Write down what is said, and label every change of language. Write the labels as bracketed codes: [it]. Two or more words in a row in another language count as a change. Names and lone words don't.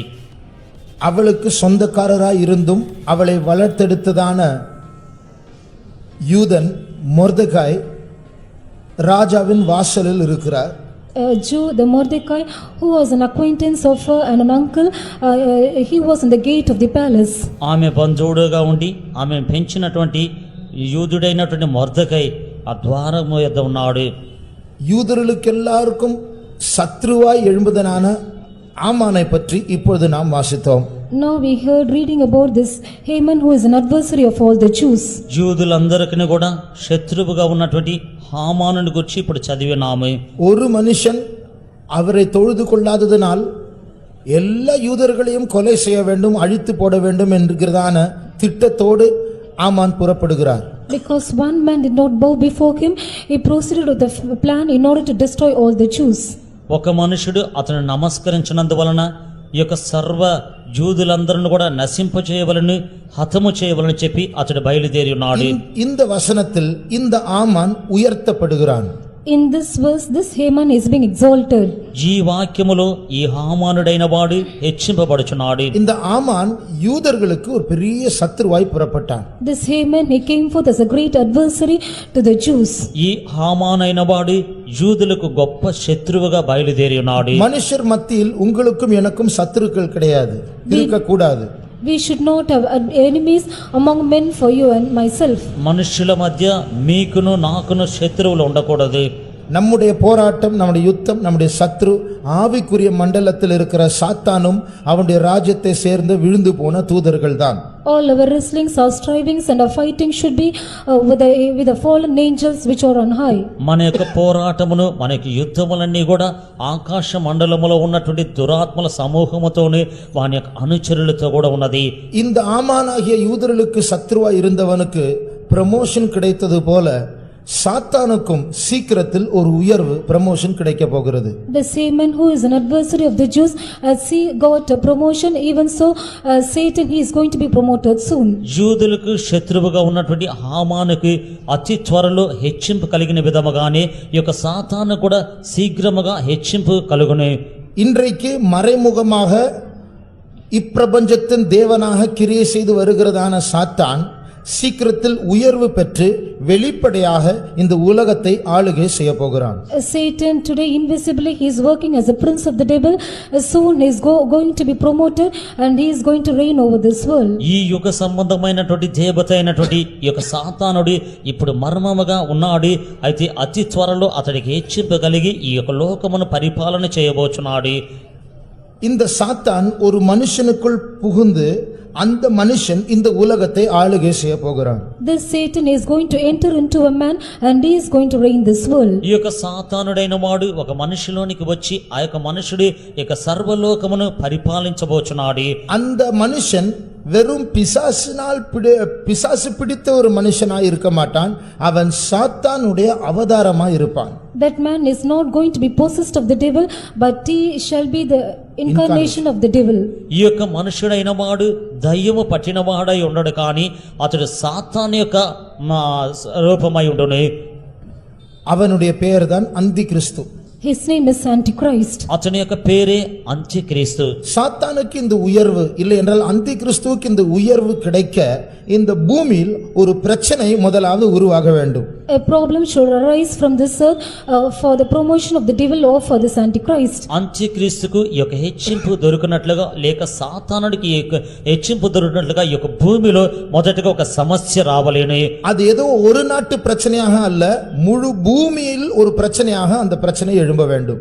[ta] அவளுக்கு சொந்தக்காரராய் இருந்தும் அவளை வளர்த்தெடுத்ததான யூதன் மொர்தெகாய் ராஜாவின் வாசலில் இருக்கிறார். [en] A Jew, the Mordecai, who was an acquaintance of her and an uncle, he was in the gate of the palace. [te] ఆమె బంధువుడుగా ఉండి ఆమె పెంచినటువంటి యూదుడైనటువంటి మొర్దెకై ఆ ద్వారము యొద్ద ఉన్నాడు. [ta] யூதர்களுக்கு எல்லாருக்கும் சத்ருவாய் எழும்புதனான ஆமானை பற்றி இப்பொழுது நாம் வாசித்தோம். [en] Now we heard reading about this Haman, who is an adversary of all the Jews. [te] యూదులందరికీ కూడా శత్రువుగా ఉన్నటువంటి హామానుని గురించి ఇప్పుడు చదివినాము. [ta] ஒரு மனுஷன் அவரை தொழுது கொள்ளாததனால் எல்லா யூதர்களையும் கொலை செய்ய வேண்டும், அழித்து போட வேண்டும் என்கிறதான திட்டத்தோடு ஆமான் புறப்படுகிறார். [en] Because one man did not bow before him, he proceeded with a plan in order to destroy all the Jews. [te] ఒక మనుషుడు అతను నమస్కరించినందువలన ఈ యొక్క సర్వ యూదులందరిని కూడా నశింపచేయవలను, హతము చేయవలని చెప్పి అతడు బయలుదేరి ఉన్నాడు. [ta] இந்த வசனத்தில் இந்த ஆமான் உயர்த்தப்படுகிறான். [en] In this verse, this Haman is being exalted. [te] ఈ వాక్యములో ఈ హామానుడైన వాడు హెచ్చింపబడుచున్నాడు. [ta] இந்த ஆமான் யூதர்களுக்கு ஒரு பெரிய சத்துருவாய் புறப்பட்டான். [en] This Haman, he came forth as a great adversary to the Jews. [te] ఈ హామానైన వాడు యూదులకు గొప్ప శత్రువుగా బయలుదేరి ఉన్నాడు. [ta] மனுஷர் மத்தியில் உங்களுக்கும் எனக்கும் சத்துருக்கள் கிடையாது, இருக்க கூடாது. [en] We should not have enemies among men for you and myself. [te] మనుషుల మధ్య మీకును నాకును శత్రువులు ఉండకూడదు. [ta] நம்முடைய போராட்டம், நம்முடைய யுத்தம், நம்முடைய சத்ரு ஆவிக்குரிய மண்டலத்தில் இருக்கிற சாத்தானும் அவனுடைய ராஜ்யத்தை சேர்ந்து விழுந்து போன தூதர்கள் தான். [en] All our wrestlings, our strivings and our fighting should be with the fallen angels which are on high. [te] మన యొక్క పోరాటమును, మన యొక్క యుద్ధములన్నీ కూడా ఆకాశ మండలములో ఉన్నటువంటి దురాత్మల సమూహముతోనే వాని యొక్క అనుచరులతో కూడా ఉన్నది. [ta] இந்த ஆமானாகிய யூதர்களுக்கு சத்ருவா இருந்தவனுக்கு ப்ரமோஷன் கிடைத்தது போல சாத்தானுக்கும் சீக்கிரத்தில் ஒரு உயர்வு ப்ரமோஷன் கிடைக்க போகிறது. [en] The same man who is an adversary of the Jews has got a promotion, even so Satan he is going to be promoted soon. [te] యూదులకు శత్రువుగా ఉన్నటువంటి హామానుకు అతి త్వరలో హెచ్చింపు కలిగిన విధముగానే ఈ యొక్క సాతాను కూడా శీఘ్రముగా హెచ్చింపు కలుగును. [ta] இன்றைக்கு மறைமுகமாக இப்பிரபஞ்சத்தின் தேவனாக கிரியை செய்து வருகிறதான சாத்தான் சீக்கிரத்தில் உயர்வு பெற்று வெளிப்படையாக இந்த உலகத்தை ஆளுகை செய்ய போகிறான். [en] Satan today invisibly he is working as a prince of the devil. Soon he is going to be promoted and he is going to reign over this world. [te] ఈ యుగ సంబంధమైనటువంటి దేవత అయినటువంటి ఈ యొక్క సాతానుడు ఇప్పుడు మర్మముగా ఉన్నాడు. అయితే అతి త్వరలో అతడికి హెచ్చింపు కలిగి ఈ యొక్క లోకమును పరిపాలన చేయబోచున్నాడు. [ta] இந்த சாத்தான் ஒரு மனுஷனுக்குள் புகுந்து அந்த மனுஷன் இந்த உலகத்தை ஆளுகை செய்ய போகிறான். [en] This Satan is going to enter into a man and he is going to reign this world. [te] ఈ యొక్క సాతానుడైన వాడు ఒక మనిషిలోనికి వచ్చి ఆ యొక్క మనుషుడు ఈ యొక్క సర్వలోకమును పరిపాలించబోచున్నాడు. [ta] அந்த மனுஷன் வெறும் பிசாசு பிடித்த ஒரு மனுஷனாய் இருக்க மாட்டான். அவன் சாத்தானுடைய அவதாரமாய் இருப்பான். [en] That man is not going to be possessed of the devil, but he shall be the incarnation of the devil. [te] ఈ యొక్క మనుషుడైన వాడు దయ్యము పట్టినవాడై ఉండడు కానీ అతడు సాతాను యొక్క రూపమై ఉండును. [ta] அவனுடைய பெயர்தான் அந்திகிறிஸ்து. [en] His name is Antichrist. [te] అతని యొక్క పేరే అంత్యక్రీస్తు. [ta] சாத்தானுக்கு இந்த உயர்வு இல்லை என்றால் அந்திகிறிஸ்துவுக்கு இந்த உயர்வு கிடைக்க இந்த பூமியில் ஒரு பிரச்சனை முதலாவது உருவாக வேண்டும். [en] A problem should arise from this earth for the promotion of the devil or for this Antichrist. [te] అంత్యక్రీస్తుకు ఈ యొక్క హెచ్చింపు దొరికినట్లుగా లేక సాతానుడికి ఈ యొక్క హెచ్చింపు దొరికినట్లుగా ఈ యొక్క భూమిలో మొదటగా ఒక సమస్య రావలేను. [ta] அது ஏதோ ஒரு நாட்டு பிரச்சனையாக அல்ல, முழு பூமியில் ஒரு பிரச்சனையாக அந்த பிரச்சனை எழும்ப வேண்டும்.